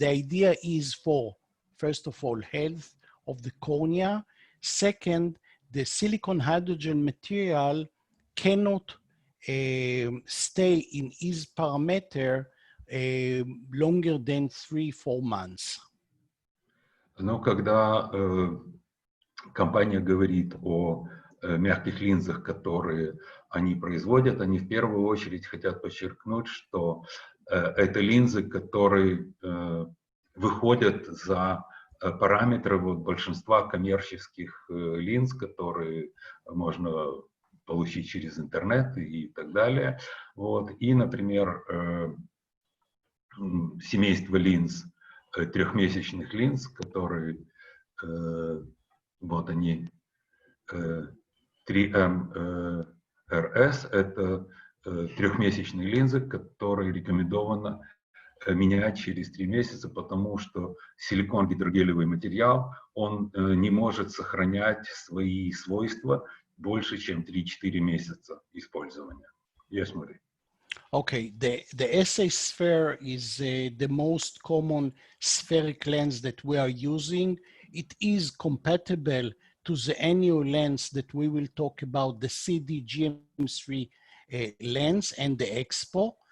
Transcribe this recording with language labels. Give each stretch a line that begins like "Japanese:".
English: The idea is for, first of all, health of the cornea. Second, the silicon hydrogen material cannot stay in his parameter longer than 3-4 months.
Russian: Но когда компания говорит о мягких линзах, которые они производят, они в первую очередь хотят подчеркнуть, что это линзы, которые выходят за параметры большинства коммерческих линз, которые можно получить через интернет и так далее. Вот. И, например, семейство линз, трехмесячных линз, которые, вот они, 3M-RS, это трехмесячные линзы, которые рекомендовано менять через 3 месяца, потому что силикон-гидрогелевый материал, он не может сохранять свои свойства больше, чем 3-4 месяца использования.
English: Yes, Mari. Okay, the SA sphere is the most common spheric lens that we are using. It is compatible to the annual lens that we will talk about, the CD GM3 lens and the Expo.